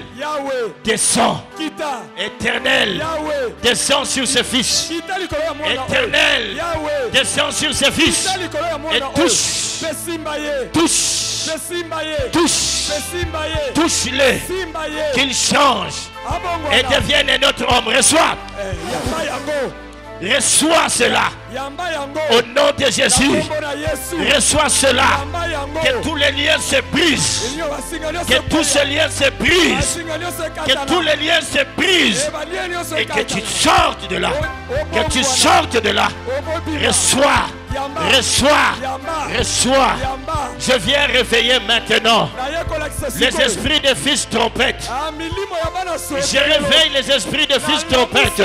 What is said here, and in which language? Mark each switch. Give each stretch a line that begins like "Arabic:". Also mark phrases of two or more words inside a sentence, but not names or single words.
French: yawe descends.
Lingala: kita
French: Éternel, yawe descends sur ce fils.
Lingala: kita likolo ya mwana oyo
French: Éternel, yawe descends sur ce fils.
Lingala: kita likolo ya
French: Et
Lingala: mwana oyo
French: touche,
Lingala: mpe simba ye
French: touche,
Lingala: mpe simba ye
French: touche,
Lingala: mpe simba ye
French: touche-le.
Lingala: simba ye
French: Qu'il change et
Lingala: abongwana
French: devienne un autre homme. Reçois,
Lingala: yamba yango
French: reçois cela.
Lingala: yamba yango
French: Au nom de
Lingala: na
French: Jésus,
Lingala: kombo na yesu
French: reçois cela.
Lingala: yamba yango
French: Que tous les liens se brisent.
Lingala: Elingo basinga nyonso
French: Que tous ces liens se brisent.
Lingala: basinga nyonso
French: Que
Lingala: ekatana
French: tous les liens se brisent.
Lingala: balie nyonso
French: Et que tu
Lingala: ekatana
French: sortes de là. Que tu sortes de là. Reçois Reçois. Reçois. Je viens réveiller maintenant les esprits de fils trompette. Je réveille les esprits de fils trompette.